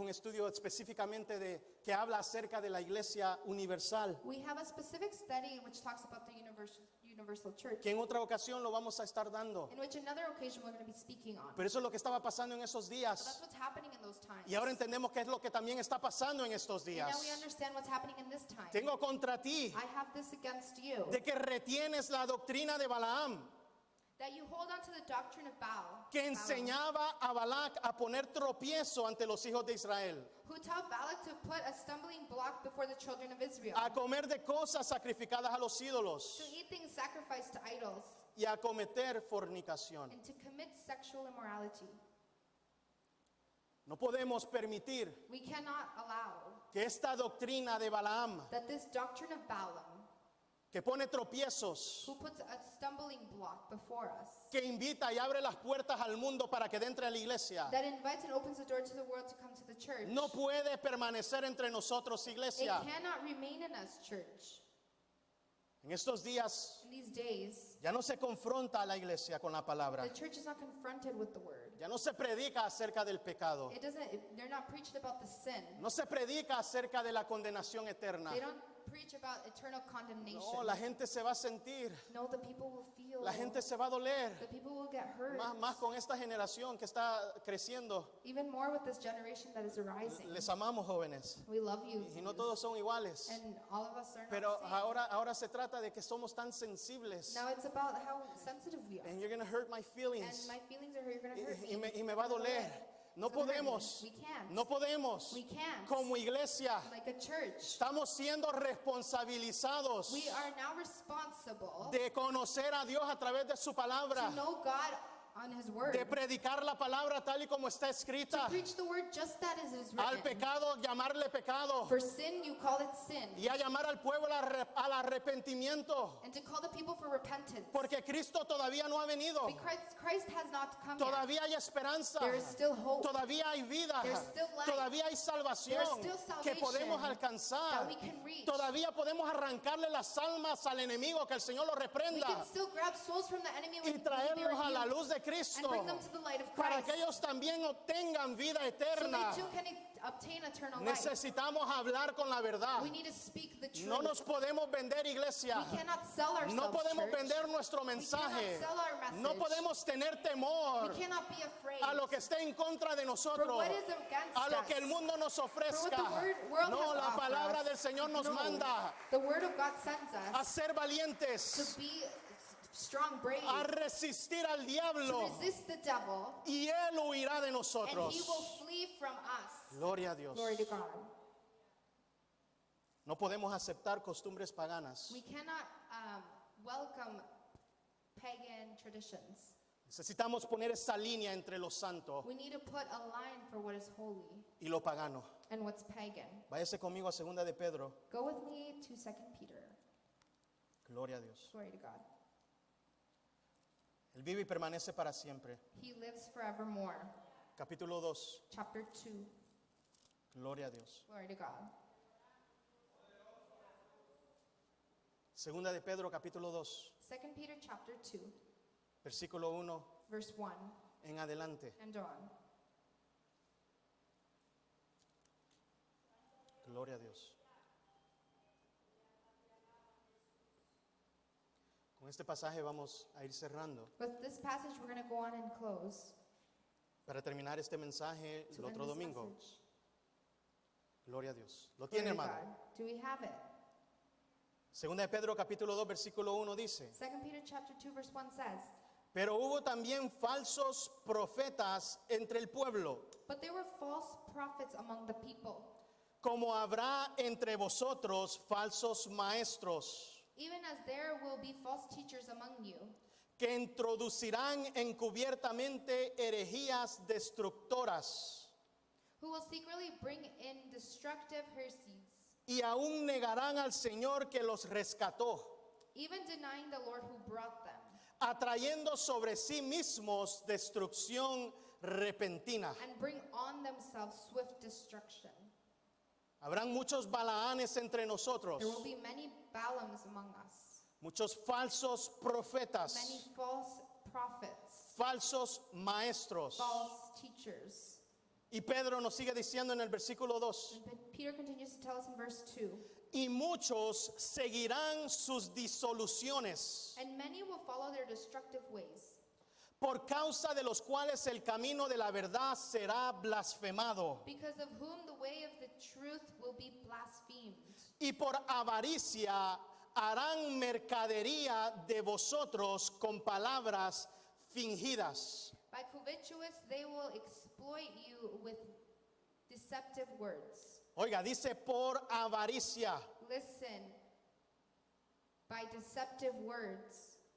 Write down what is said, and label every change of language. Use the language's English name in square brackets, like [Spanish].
[Spanish] un estudio específicamente de que habla acerca de la iglesia universal, [English] We have a specific study which talks about the universal church, [Spanish] que en otra ocasión lo vamos a estar dando. [English] in which another occasion we're going to be speaking on. [Spanish] Pero eso es lo que estaba pasando en esos [English] So [Spanish] días. [English] that's what's happening in those times. [Spanish] Y ahora entendemos qué es lo que también está pasando en estos [English] And now we [Spanish] días. [English] understand what's happening in this time. [Spanish] Tengo contra ti [English] I have this against you, [Spanish] de que retienes la doctrina de Balaam, [English] that you hold on to the doctrine of Baal, [Spanish] que enseñaba a Balac a poner tropiezo ante los hijos de Israel, [English] who taught Balak to put a stumbling block before the children of Israel, [Spanish] a comer de cosas sacrificadas a los ídolos [English] to eat things sacrificed to idols, [Spanish] y a cometer fornicación. [English] and to commit sexual immorality. [Spanish] No podemos permitir [English] We cannot allow [Spanish] que esta doctrina de Balaam, [English] that this doctrine of Balaam, [Spanish] que pone tropiezos, [English] who puts a stumbling block before us, [Spanish] que invita y abre las puertas al mundo para que entre a la iglesia, [English] that invites and opens the door to the world to come to the church, [Spanish] no puede permanecer entre nosotros, [English] it [Spanish] iglesia. [English] cannot remain in us, church. [Spanish] En estos días [English] In these days, [Spanish] ya no se confronta a la iglesia con la palabra, [English] the church is not confronted with the word. [Spanish] ya no se predica acerca del pecado, [English] They're not preaching about the sin. [Spanish] no se predica acerca de la condenación eterna. [English] They don't preach about eternal condemnation. [Spanish] No, la gente se va a sentir, [English] No, the people will feel. [Spanish] la gente se va a doler, [English] The people will get hurt. [Spanish] más con esta generación que está creciendo. [English] Even more with this generation that is arising. [Spanish] Les amamos, jóvenes, [English] We love you. [Spanish] y no todos son iguales, [English] And all of us are [Spanish] pero [English] not the same. [Spanish] ahora se trata de que somos tan sensibles. [English] Now it's about how sensitive we are. And you're gonna hurt my And feelings, my feelings are you're going to hurt [Spanish] y me. me va a doler. No [English] It's gonna hurt me. [Spanish] podemos, [English] We can't. [Spanish] no podemos, [English] We can't. [Spanish] como iglesia, [English] Like a church, [Spanish] estamos siendo responsabilizados [English] we are now responsible [Spanish] de conocer a Dios a través de su palabra, [English] to know God on His Word. [Spanish] de predicar la palabra tal y como está [English] To [Spanish] escrita, [English] preach the Word just that as it is [Spanish] al [English] written. [Spanish] pecado llamarle pecado [English] For sin, you call it sin. [Spanish] y a llamar al pueblo al arrepentimiento, [English] And to call the people for repentance. [Spanish] porque Cristo todavía no ha venido, [English] Because Christ has not come yet. [Spanish] todavía hay esperanza, [English] There is still hope [Spanish] todavía hay vida, [English] There's still life. [Spanish] todavía hay salvación [English] There's still [Spanish] que podemos [English] salvation [Spanish] alcanzar, [English] that we can reach. [Spanish] todavía podemos arrancarle las almas al enemigo, que el Señor lo [English] We [Spanish] reprenda, [English] can still grab souls from the enemy [Spanish] y [English] when he be [Spanish] traerlos a la [English] rebuked [Spanish] luz de [English] and [Spanish] Cristo, [English] bring them to the light of [Spanish] para [English] Christ. [Spanish] que ellos también obtengan vida [English] So [Spanish] eterna. [English] they too can obtain eternal life. [Spanish] Necesitamos hablar con la verdad. [English] We need to speak the truth. [Spanish] No nos podemos vender, iglesia. [English] We cannot sell ourselves, [Spanish] No podemos [English] church. [Spanish] vender nuestro mensaje. [English] sell our message. [Spanish] No podemos tener temor [English] We cannot be afraid [Spanish] a lo que esté en contra de [English] for [Spanish] nosotros, [English] what is against [Spanish] a lo [English] us. [Spanish] que el mundo nos ofrezca. [English] For what the world [Spanish] No, [English] has to [Spanish] la [English] offer [Spanish] palabra [English] us. [Spanish] del Señor nos [English] No. [Spanish] manda [English] The Word of God sends [Spanish] a [English] us [Spanish] ser valientes, [English] to be strong, brave, [Spanish] a resistir al [English] to [Spanish] diablo, [English] resist the devil, [Spanish] y él huirá de [English] and [Spanish] nosotros. [English] he will flee from us. [Spanish] Gloria a Dios. [English] Glory to God. [Spanish] No podemos aceptar costumbres paganas. [English] We cannot welcome pagan traditions. [Spanish] Necesitamos poner esa línea entre lo santo [English] We need to put a line for what is holy [Spanish] y lo pagano. [English] and what's pagan. [Spanish] Váyase conmigo a segunda de Pedro. [English] Go with me to 2 Peter. [Spanish] Gloria a Dios. [English] Glory to God. [Spanish] Él vive y permanece para siempre. [English] He lives forevermore. [Spanish] Capítulo 2, [English] Chapter 2, [Spanish] Gloria a Dios. [English] Glory to God. [Spanish] Segunda de Pedro capítulo 2, [English] 2 Peter chapter 2, [Spanish] versículo 1 [English] verse 1 [Spanish] en adelante. [English] and on. [Spanish] Gloria a Dios. Con este pasaje vamos a ir cerrando. [English] With this passage, we're going to go on and close [Spanish] Para terminar este mensaje [English] to [Spanish] el [English] end [Spanish] otro [English] this [Spanish] domingo. [English] message. [Spanish] Gloria a Dios. ¿Lo [English] Glory [Spanish] tiene, [English] to [Spanish] hermano? [English] God. Do we have it? [Spanish] Segunda de Pedro capítulo 2 versículo 1 dice: [English] 2 Peter chapter 2, verse 1 says, [Spanish] pero hubo también falsos profetas entre el pueblo, [English] but there were false prophets among the people, [Spanish] como habrá entre vosotros falsos maestros, [English] even as there will be false teachers among you, [Spanish] que introducirán encubiertamente herejías destructoras, [English] who will secretly bring in destructive heresies, [Spanish] y aún negarán al Señor que los rescató, [English] even denying the Lord who brought them, [Spanish] atrayendo sobre sí mismos destrucción repentina. [English] and bring on themselves swift destruction. [Spanish] Habrán muchos Balaanes entre nosotros, [English] There will be many Balaams among us, [Spanish] muchos falsos profetas, [English] many false prophets, [Spanish] falsos maestros. [English] false teachers. [Spanish] Y Pedro nos sigue diciendo en el versículo 2, [English] And Peter continues to tell us in verse 2, [Spanish] y muchos seguirán sus disoluciones, [English] and many will follow their destructive ways, [Spanish] por causa de los cuales el camino de la verdad será blasfemado, [English] because of whom the way of the truth will be blasphemed. [Spanish] y por avaricia harán mercadería de vosotros con palabras fingidas. [English] By covetous they will exploit you with deceptive words. [Spanish] Oiga, dice por avaricia. [English] Listen, by deceptive words.